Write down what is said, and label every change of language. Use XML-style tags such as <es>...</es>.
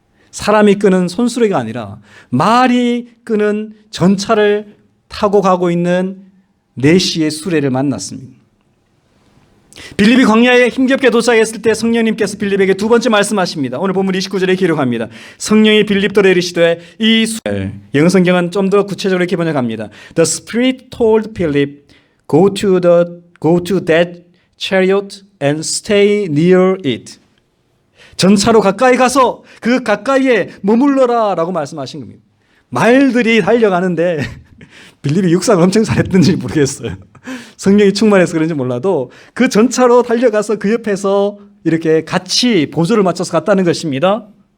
<ko>사람이 끄는 손수레가 아니라 말이 끄는 전차를 타고 가고 있는 내시의 수레를 만났습니다. 빌립이 광야에 힘겹게 도착했을 때 성령님께서 빌립에게 두 번째 말씀하십니다. 오늘 본문 29절에 기록합니다. 성령이 빌립더러 이르시되 이 수레, 영어 성경은 좀 더 구체적으로 이렇게 번역합니다.</ko> <en>The Spirit told Philip, go to that chariot and stay near it.</en> <ko>전차로 가까이 가서 그 가까이에 머물러라 라고 말씀하신 겁니다. 말들이 달려가는데 빌립이 육상을 엄청 잘했던지 모르겠어요. 성령이 충만해서 그런지 몰라도 그 전차로 달려가서 그 옆에서 이렇게 같이 보조를 맞춰서 갔다는 것입니다.</ko>